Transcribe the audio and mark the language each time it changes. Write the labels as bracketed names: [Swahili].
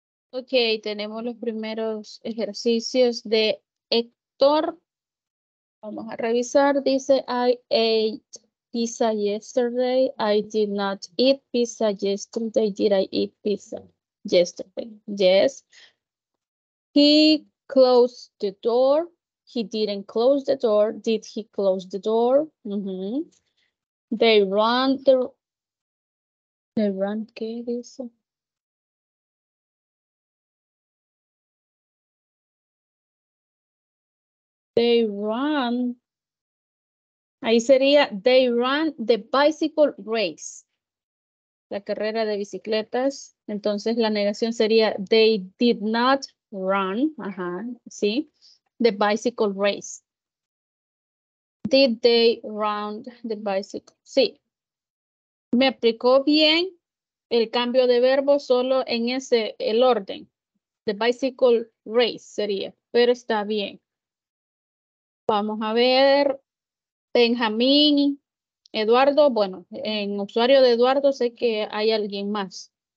[Spanish] Ok, tenemos los primeros ejercicios de Héctor. Vamos a revisar. Dice, [English] I ate pizza yesterday. I did not eat pizza yesterday. Did I eat pizza yesterday? Yes. He closed the door. He didn't close the door. Did he close the door? They run [Spanish] ¿qué dice? [English] They run. [Spanish] Ahí sería, [English] they ran the bicycle race. [Spanish] La carrera de bicicletas. Entonces la negación sería, [English] they did not run. [Spanish] Ajá, sí. [English] The bicycle race. Did they run the bicycle? [Spanish] Sí. Me aplicó bien el cambio de verbo solo en el orden. [English] The bicycle race [Spanish] sería, pero está bien. Vamos a ver. Benjamín, Eduardo, bueno, en usuario de Eduardo sé que hay alguien más.